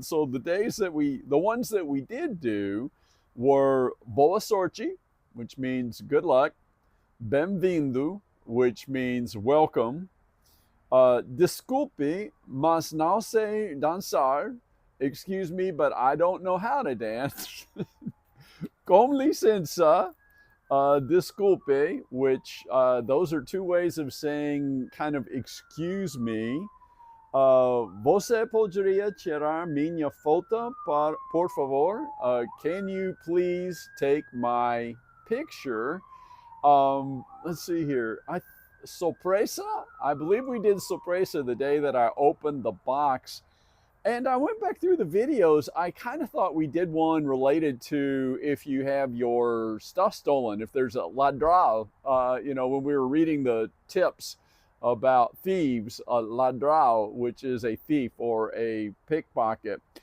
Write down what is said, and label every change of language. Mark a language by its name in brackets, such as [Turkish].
[English] So the ones that we did do were [Portuguese] boa sorte, [English] which means good luck, bem-vindo, which means welcome, [Portuguese] desculpe, mas não sei dançar. [English] Excuse me, but I don't know how to dance. [Portuguese] Com licença, desculpe, [English] which those are two ways of saying kind of excuse me. [Portuguese] Você poderia tirar minha foto, por favor? [English] Can you please take my picture? Let's see here. Sorpresa. I believe we did sorpresa the day that I opened the box. And I went back through the videos. I kind of thought we did one related to if you have your stuff stolen, if there's a ladrão, when we were reading the tips about thieves, a ladrão, which is a thief or a pickpocket.